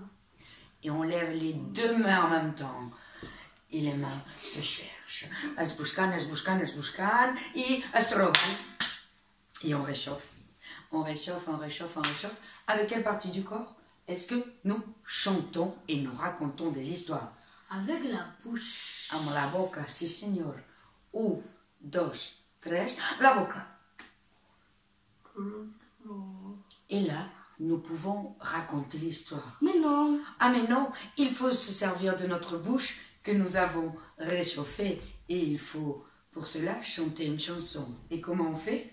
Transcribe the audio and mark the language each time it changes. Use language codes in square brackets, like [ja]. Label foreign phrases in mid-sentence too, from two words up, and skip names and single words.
[fr] Et on lève les deux mains en même temps. Et les mains se cherchent. Elles se buscan, et elles se trouvent. Et on réchauffe. On réchauffe, on réchauffe, on réchauffe. Avec quelle partie du corps est-ce que nous chantons et nous racontons des histoires? Avec la bouche. [ca] Amb la boca, sí senyor. 1, 2, 3, la boca. [fr] Et là, nous pouvons raconter l'histoire. Mais non. Ah mais non, il faut se servir de notre bouche que nous avons réchauffée. Et il faut, pour cela, chanter une chanson. Et comment on fait?